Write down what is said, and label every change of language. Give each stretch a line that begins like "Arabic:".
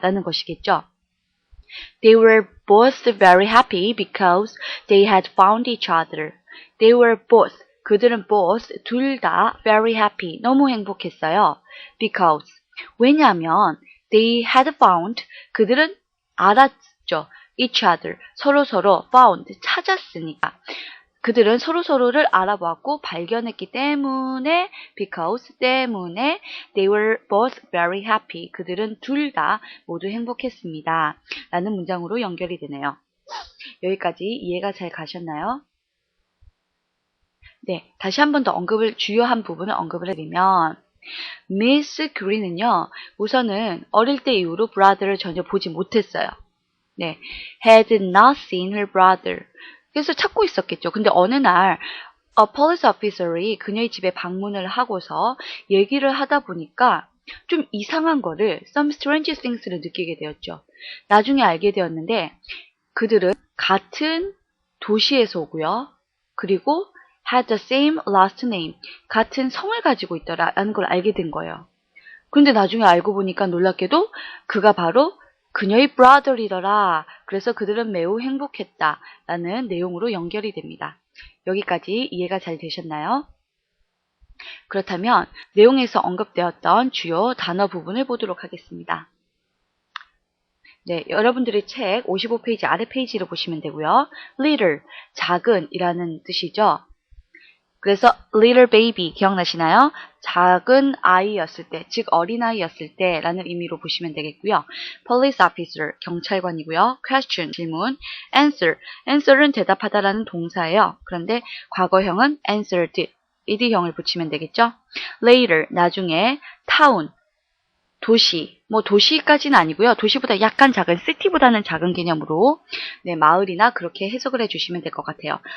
Korean: 라는 것이겠죠.
English: They were both very happy because they had found each other. They were both,
Korean: 그들은 both, 둘 다
English: very happy,
Korean: 너무 행복했어요. Because, 왜냐하면
English: they had found,
Korean: 그들은 알았죠.
English: each other,
Korean: 서로서로 found, 찾았으니까. 그들은 서로서로를 알아보았고 발견했기 때문에 because 때문에
English: they were both very happy.
Korean: 그들은 둘 다 모두 행복했습니다. 라는 문장으로 연결이 되네요. 여기까지 이해가 잘 가셨나요? 네, 다시 한 번 더 주요한 부분을 언급을 해드리면 미스 그린은요, 우선은 어릴 때 이후로 브라더를 전혀 보지 못했어요.
English: 네, had not seen her brother.
Korean: 그래서 찾고 있었겠죠. 근데 어느 날 police officer이 그녀의 집에 방문을 하고서 얘기를 하다 보니까 좀 이상한 거를
English: some strange things
Korean: 를 느끼게 되었죠. 나중에 알게 되었는데 그들은 같은 도시에서 오고요. 그리고
English: had the same last name,
Korean: 같은 성을 가지고 있더라라는 걸 알게 된 거예요. 근데 나중에 알고 보니까 놀랍게도 그가 바로 그녀의 brother이더라. 그래서 그들은 매우 행복했다라는 내용으로 연결이 됩니다. 여기까지 이해가 잘 되셨나요? 그렇다면 내용에서 언급되었던 주요 단어 부분을 보도록 하겠습니다. 네, 여러분들의 책 55페이지 아래 페이지를 보시면 되고요. little, 작은이라는 뜻이죠. 그래서 little baby 기억나시나요? 작은 아이였을 때, 즉 어린아이였을 때 라는 의미로 보시면 되겠고요. police officer, 경찰관이고요. question, 질문. answer, answer은 대답하다라는 동사예요. 그런데 과거형은 answered, ed형을 붙이면 되겠죠. later, 나중에. town, 도시, 도시까지는 아니고요. 도시보다 약간 작은, city보다는 작은 개념으로 네, 마을이나 그렇게 해석을 해주시면 될 것 같아요.